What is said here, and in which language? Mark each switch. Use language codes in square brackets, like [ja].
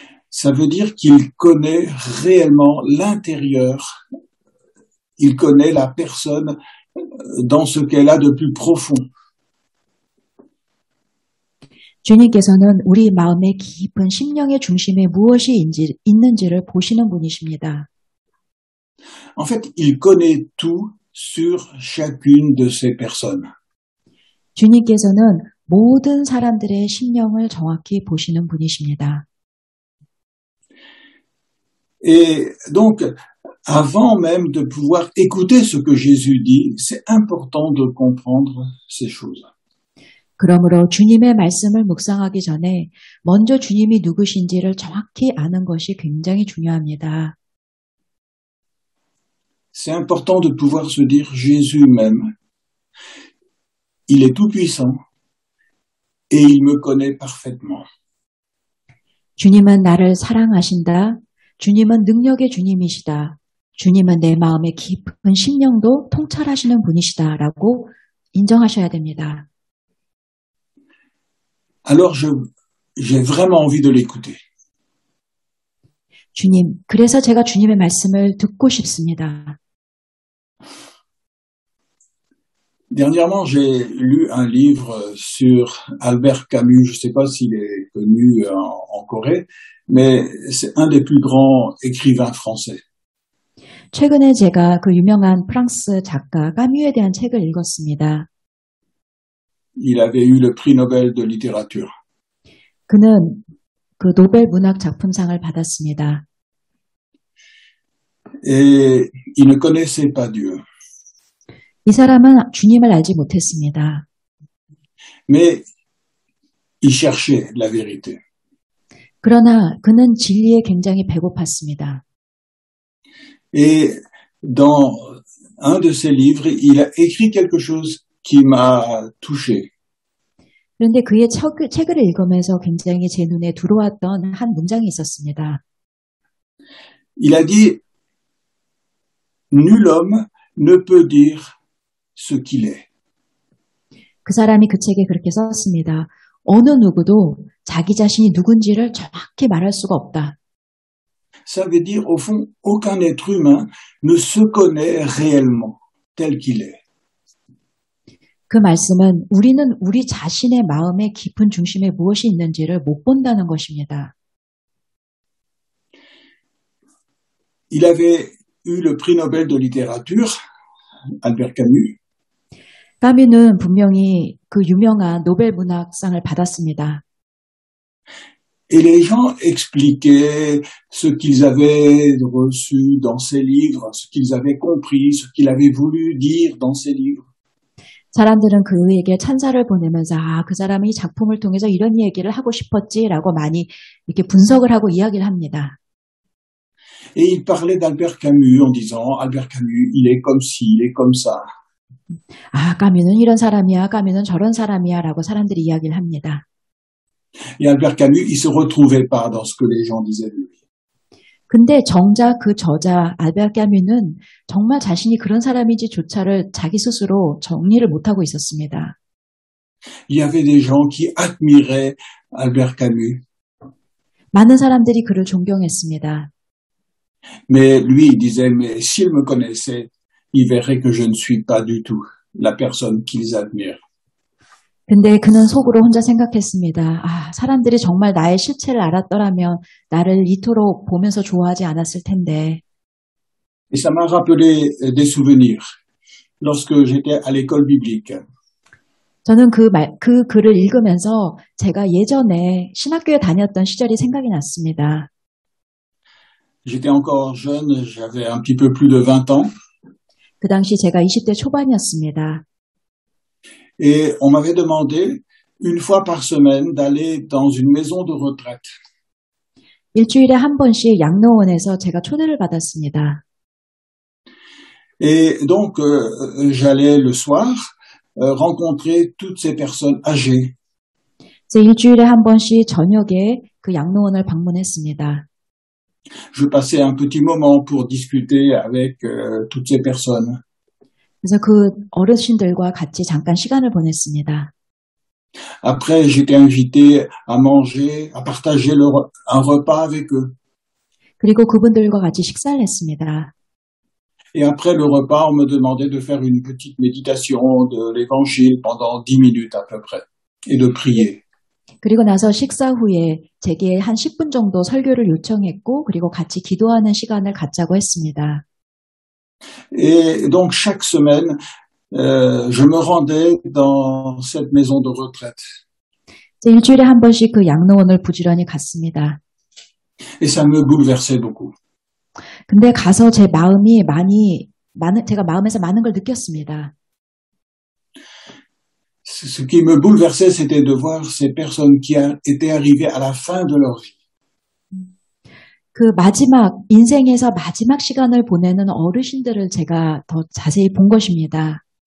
[fr] Ça veut dire qu'il connaît réellement l'intérieur. Il connaît la personne dans ce qu'elle a de plus profond. [ko] 주님께서는 우리 마음의 깊은 심령의 중심에 무엇이 있는지를 보시는 분이십니다. [fr] En fait, il connaît tout sur chacune de ces personnes. [ko] 주님께서는 모든 사람들의 심령을 정확히 보시는 분이십니다. [fr] Et donc, avant même de pouvoir écouter ce que Jésus dit, c'est important de comprendre ces choses. [ko] 그러므로 주님의 말씀을 묵상하기 전에 먼저 주님이 누구신지를 정확히 아는 것이 굉장히 중요합니다. [fr] C'est important de pouvoir se dire Jésus même, il est tout-puissant et il me connaît parfaitement. [ko] 주님은 나를 사랑하신다. 주님은 능력의 주님이시다. 주님은 내 마음의 깊은 심령도 통찰하시는 분이시다라고 인정하셔야 됩니다. [fr] Alors j'ai vraiment envie de l'écouter. [ko] 주님, 그래서 제가 주님의 말씀을 듣고 싶습니다. [fr] Dernièrement, j'ai lu un livre sur Albert Camus. Je ne sais pas s'il est connu en Corée, mais c'est un des plus grands écrivains français. [ko] 최근에 제가 그 유명한 프랑스 작가 까뮤에 대한 책을 읽었습니다. [fr] Il avait eu le prix Nobel de littérature. [ko] 그는 그 노벨 문학 작품상을 받았습니다. [fr] Et il ne connaissait pas Dieu. [ko] 이 사람은 주님을 알지 못했습니다. [fr] Mais il cherchait la vérité. [ko] 그러나 그는 진리에 굉장히 배고팠습니다. [fr] Et dans un de ses livres, il a écrit quelque chose qui m'a touché. [ko] 그런데 그의 책을 읽으면서 굉장히 제 눈에 들어왔던 한 문장이 있었습니다. [fr] Il a dit, nul homme ne peut dire ce qu'il est. [ko] 그 사람이 그 책에 그렇게 썼습니다. 어느 누구도 자기 자신이 누군지를 정확히 말할 수가 없다. [fr] Ça veut dire, au fond, aucun être humain ne se connaît réellement tel qu'il est. [ko] 그 말씀은 우리는 우리 자신의 마음의 깊은 중심에 무엇이 있는지를 못 본다는 것입니다. [fr] Il avait eu le prix Nobel de littérature, Albert Camus. [ko] 까뮤는 분명히 그 유명한 노벨 문학상을 받았습니다. [fr] Et les gens expliquaient ce qu'ils avaient reçu dans ses livres, ce qu'ils avaient compris, ce qu'il avait voulu dire dans ses livres. [ko] 사람들은 그에게 찬사를 보내면서 그 사람이 이 작품을 통해서 이런 얘기를 하고 싶었지라고 많이 이렇게 분석을 하고 이야기를 합니다. [fr] Et il parlait d'Albert Camus en disant Albert Camus, il est comme ci, il est comme ça. [ko] 까뮤는 이런 사람이야, 까뮤는 저런 사람이야라고 사람들이 이야기를 합니다. [fr] Et Albert Camus, il se retrouvait pas dans ce que les gens disaient de lui. [ko] 근데 정작 그 저자 알베르 까뮤는 정말 자신이 그런 사람인지조차를 자기 스스로 정리를 못하고 있었습니다. [fr] Il y avait des gens qui admiraient Albert Camus. [ko] 많은 사람들이 그를 존경했습니다. [fr] Mais lui, il disait, mais s'il me connaissait, il verrait que je ne suis pas du tout la personne qu'ils admirent. [ko] 근데 그는 속으로 혼자 생각했습니다. 사람들이 정말 나의 실체를 알았더라면 나를 이토록 보면서 좋아하지 않았을 텐데. [fr] Et ça m'a rappelé des souvenirs lorsque j'étais à l'école biblique. [ko] 저는 그 글을 읽으면서 제가 예전에 신학교에 다녔던 시절이 생각이 났습니다. [fr] J'étais encore jeune, j'avais un petit peu plus de 20 ans. [ko] 그 당시 제가 20대 초반이었습니다. [fr] Et on m'avait demandé une fois par semaine d'aller dans une maison de retraite. [ko] 일주일에 한 번씩 양로원에서 제가 초대를 받았습니다. [fr] Et donc j'allais le soir rencontrer toutes ces personnes âgées. [ko] 일주일에 한 번씩 저녁에 그 양로원을 방문했습니다. [fr] Je passais un petit moment pour discuter avec toutes ces personnes. [ko] 그래서 그 어르신들과 같이 잠깐 시간을 보냈습니다. [fr] Après, j'étais invité à manger, à partager un repas avec eux. [ko] 그리고 그분들과 같이 식사를 했습니다. [fr] Et après le repas, on me demandait de faire une petite méditation de l'évangile pendant 10 minutes à peu près et de prier. [ko] 그리고 나서 식사 후에 제게 한 10분 정도 설교를 요청했고 그리고 같이 기도하는 시간을 갖자고 했습니다. [fr] Et donc chaque semaine, je me rendais dans cette maison de retraite. [ko] 일주일에 한 번씩 그 양로원을 부지런히 갔습니다. [fr] Et ça me bouleversait beaucoup. [ko] 근데 가서 제 마음이 제가 마음에서 많은 걸 느꼈습니다. [fr] Ce qui me bouleversait, c'était de voir ces personnes qui étaient arrivées à la fin de leur vie. [ko] 그 인생에서 마지막 시간을 보내는 어르신들을 제가 더 자세히 본 것입니다.